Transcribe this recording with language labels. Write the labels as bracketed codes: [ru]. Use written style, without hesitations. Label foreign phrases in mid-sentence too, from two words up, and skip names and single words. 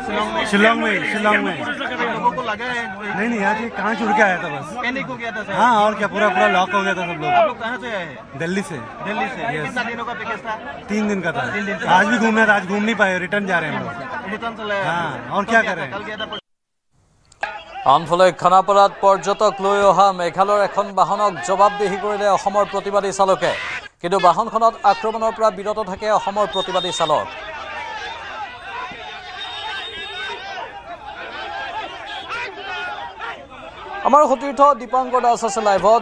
[hi] शिलोंग में। आप लोगों को लगा है? नहीं यार, ये कहाँ छुड़ के आया था बस। पैनिक हो गया था सर? हाँ, और क्या, पूरा लॉक हो गया था सब लोग। आप लोग कहाँ से आए हैं? दिल्ली से। कितना दिनों का पैकेज था? 3 दिन का था। आज भी घूमना था, आज घूम नहीं पाए, रिटर्न जा रहे हैं हम लोग। रिटर्न चले? हाँ, और क्या करें। कल गया था। [as] আনফালে খানাপাৰাত পৰ্যটক লৈ অহা মেঘালয়ৰ এখন বাহনক জবাবদিহি কৰিলে অসমৰ প্ৰতিবাদী চালকে, কিন্তু বাহনখনত আক্ৰমণৰ পৰা বিৰত থাকে অসমৰ প্ৰতিবাদী চালক। আমাৰ সতীৰ্থ দীপাংকৰ দাস আছে লাইভত।